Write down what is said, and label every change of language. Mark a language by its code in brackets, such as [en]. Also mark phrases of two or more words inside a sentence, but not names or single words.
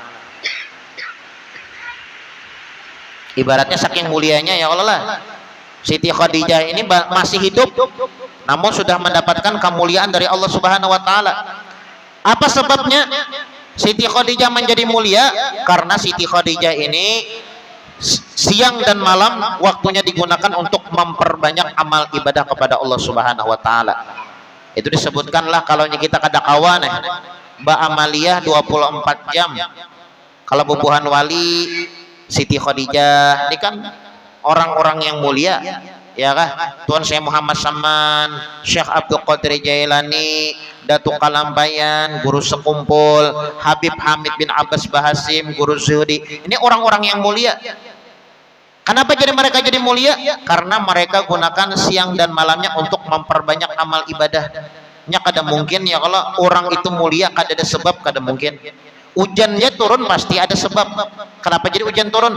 [id] Ibaratnya saking mulianya ya Allah, Siti Khadijah ini masih hidup namun sudah mendapatkan kemuliaan dari Allah [ar] سبحانه وتعالى. [id] Apa sebabnya Siti Khadijah menjadi mulia? Karena Siti Khadijah ini siang dan malam waktunya digunakan untuk memperbanyak amal ibadah kepada Allah [ar] سبحانه وتعالى. [bjn] Itu disebutkanlah kalau kita kada kawan Mbak Amaliyah 24 jam. [id] Kalau bubuhan wali Siti Khadijah ini kan orang-orang yang mulia, ya kah? Tuan Syekh Muhammad Saman, Syekh Abdul Qadir Jailani, Datuk Kalampayan, Guru Sekumpul, Habib Hamid bin Abbas Bahasim, Guru Zuhdi. Ini orang-orang yang mulia. Kenapa mereka jadi mulia? Karena mereka gunakan siang dan malamnya untuk memperbanyak amal ibadahnya. [bjn] Kada mungkin ya kalau orang itu mulia kada ada sebab, kada mungkin. [id] Hujannya turun pasti ada sebab. Kenapa jadi hujan turun?